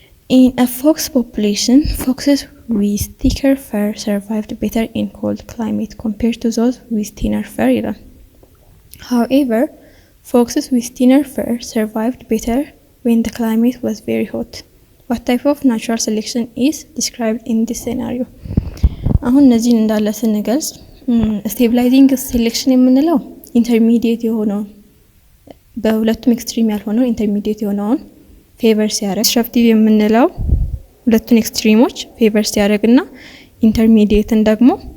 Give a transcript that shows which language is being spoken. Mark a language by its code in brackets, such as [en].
[en] In a fox population, foxes with thicker fur survived better in cold climate compared to those with thinner fur. However, foxes with thinner fur survived better when the climate was very hot. What type of natural selection is described in this scenario? [am] አሁን እነዚህን እንዳለ ስንገልጽ ስቴብላይዚንግ ሴሌክሽን የምንለው ኢንተርሚዲየት የሆነው በሁለቱም ኤክስትሪም ያልሆነው ኢንተርሚዲየት የሆነውን ፌቨር ሲያደርግ ዲስራፕቲቭ የምንለው ሁለቱን ኤክስትሪሞች ፌቨር ሲያደርግና ኢንተርሚዲየትን ደግሞ